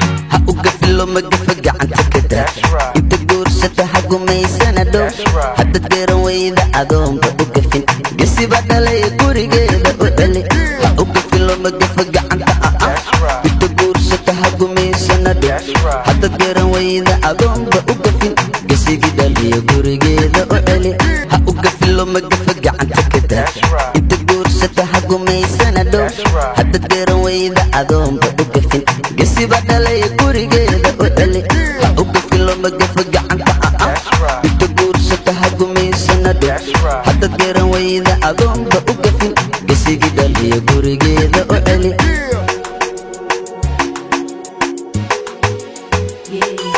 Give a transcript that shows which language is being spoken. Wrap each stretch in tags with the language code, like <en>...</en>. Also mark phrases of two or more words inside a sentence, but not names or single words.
<so>Ha u gafin, loma gafa gacanta ka daa.</so> <en>That's right.</en> <so>Inta guursata ha gumaysana dhow.</so> <en>That's right.</en> <so>Haddaad garan weyda adoonba u gafin. Gesi baa dhalaya gurigeeda u celi. Ha u gafin, loma gafa gacanta,</so> <en>ah, ah. That's right.</en> <so>Inta guursata ha gumaysana dhow.</so> <en>That's right.</en> <so>Haddaad garan weyda adoonba u gafin. Gesigii dhaliya gurigeeda u celi. Ha u gafin, loma gafa gacanta ka daa.</so> <en>That's right.</en> <so>Inta guursata ha gumaysana dhow.</so> <en>That's right.</en> <so>Haddaad garan weyda adoonba u gafin. Gesi baa dhalaya gurigeeda u celi. Ha u gafin, loma gafa gacanta,</so> <en>ah, ah. That's right.</en> <so>Inta guursata ha gumaysana dhow.</so> <en>That's right.</en> <so>Haddaad garan weyda adoonba u gafin. Gesigii dhaliya gurigeeda u celi.</so> <en>Yeah.</en>